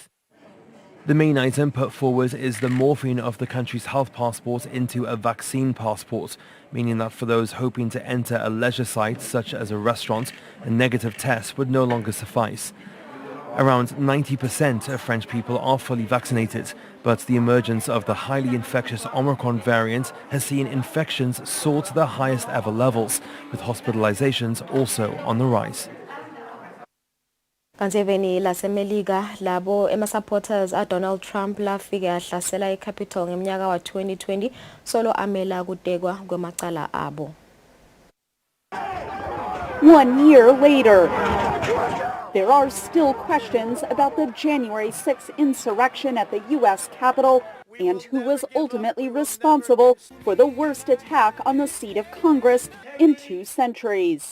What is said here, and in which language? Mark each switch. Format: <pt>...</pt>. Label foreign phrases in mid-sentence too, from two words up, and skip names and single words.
<en>The main item put forward is the morphing of the country's health passport into a vaccine passport, meaning that for those hoping to enter a leisure site such as a restaurant, a negative test would no longer suffice. Around 90% of French people are fully vaccinated, but the emergence of the highly infectious Omicron variant has seen infections soar to their highest ever levels, with hospitalizations also on the rise.</en> <ss>Kanti eveni lasemelika labo supporters a Donald Trump lafike yahlasela eCapitol ngeminyaka wa 2020 solo amela kutekwa kwemacala abo.</ss> <en>1 year later, there are still questions about the January 6th insurrection at the U.S. Capitol and who was ultimately responsible for the worst attack on the seat of Congress in 2 centuries.</en>